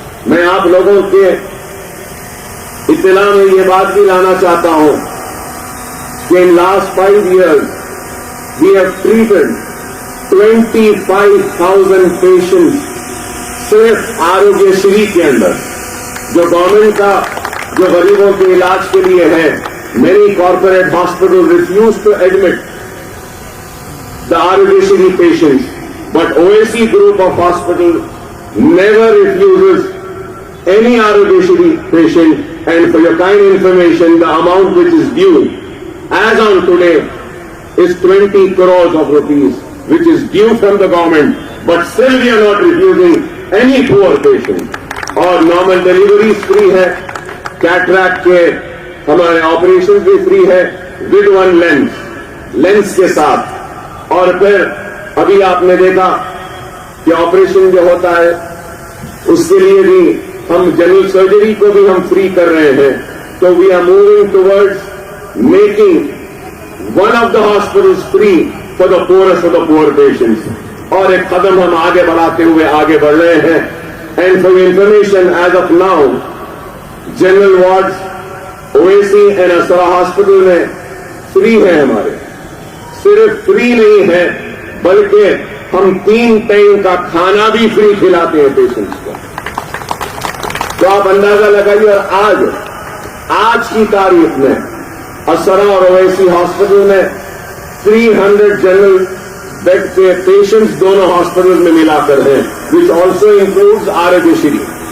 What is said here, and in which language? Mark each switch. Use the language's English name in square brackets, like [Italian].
[Urdu] میں آپ لوگوں کے اطلاع میں یہ بات بھی لانا چاہتا ہوں کہ [English] in last 5 years we have treated 25,000 [Urdu] patients صرف آروگیہ شری کے اندر, جو گورنمنٹ کا جو غریبوں کے علاج کے لیے ہے. [English] Many corporate hospitals refuse to admit the Arogya Shri patients, but OAC group of hospitals never refuses any Arogya Shri patient. And for your kind information, the amount which is due as on today is 20 crores of rupees, which is due from the government, but still we are not refusing any poor patient. [Urdu] اور normal deliveries free ہے, cataract کے ہمارے operation بھی free ہے with 1 lens کے ساتھ. اور پھر ابھی آپ نے دیکھا کہ آپریشن جو ہوتا ہے اس کے لیے بھی ہم جنرل سرجری کو بھی ہم فری کر رہے ہیں. [English] So we are moving towards making one of the hospitals free for the poorest of the poor patients. [Urdu] اور ایک قدم ہم آگے بڑھاتے ہوئے آگے بڑھ رہے ہیں. [English] And for your information, as of now, general wards, OAC and Asra hospital [Urdu] میں فری ہے ہمارے. صرف فری نہیں ہے بلکہ ہم 3 ٹائم کا کھانا بھی فری کھلاتے ہیں پیشنٹس کو. تو آپ اندازہ لگائیے. اور آج کی تاریخ میں اسرا اور اویسی ہاسپٹل میں 300 جنرل بیڈ کے پیشنٹس دونوں ہاسپٹل میں ملا کر ہیں, [English] Which also includes Aarogyasri.